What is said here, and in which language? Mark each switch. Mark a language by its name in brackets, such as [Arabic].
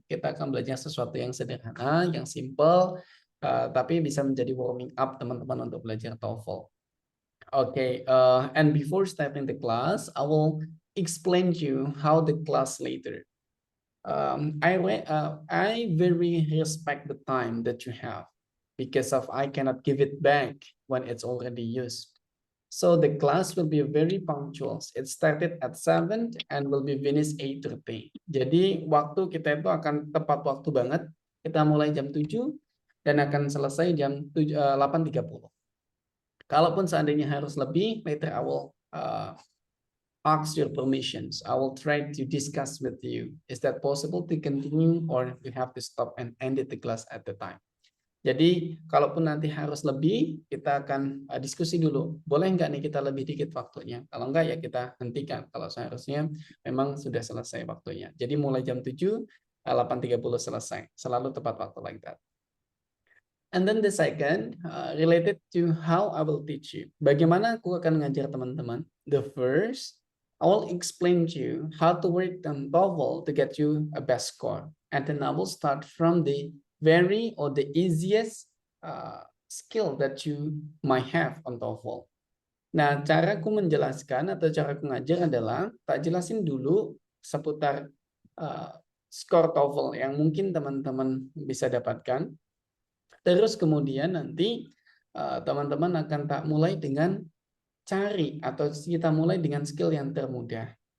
[Indonesian] Kita akan belajar sesuatu yang sederhana, yang simple, tapi bisa menjadi warming up teman-teman untuk belajar TOEFL. [English] Okay, and before starting the class, I will explain to you how the class later. I very respect the time that you have because of I cannot give it back when it's already used. So the class will be very punctual. It started at 7 and will be finished 8:30. [Indonesian] Jadi waktu kita itu akan tepat waktu banget. Kita mulai jam 7 dan akan selesai jam 8:30. Kalaupun seandainya harus lebih, [English] later I will ask your permissions. I will try to discuss with you. Is that possible to continue or we have to stop and end the class at the time? [Indonesian] Jadi, kalaupun nanti harus lebih, kita akan diskusi dulu. Boleh nggak nih kita lebih dikit waktunya? Kalau nggak, ya kita hentikan. Kalau seharusnya memang sudah selesai waktunya. Jadi, mulai jam 7, 8:30 selesai. Selalu tepat waktu [English] like that. And then the second, related to how I will teach you. [Indonesian] Bagaimana aku akan ngajar teman-teman? [English] The first, I will explain to you how to work on TOEFL to get you a best score. And then I will start from the the easiest skill that you might have on TOEFL. [Indonesian] Nah, caraku menjelaskan atau caraku ngajar adalah tak jelasin dulu seputar skor TOEFL yang mungkin teman-teman bisa dapatkan. Terus kemudian nanti teman-teman akan tak mulai dengan cari atau kita mulai dengan skill yang termudah.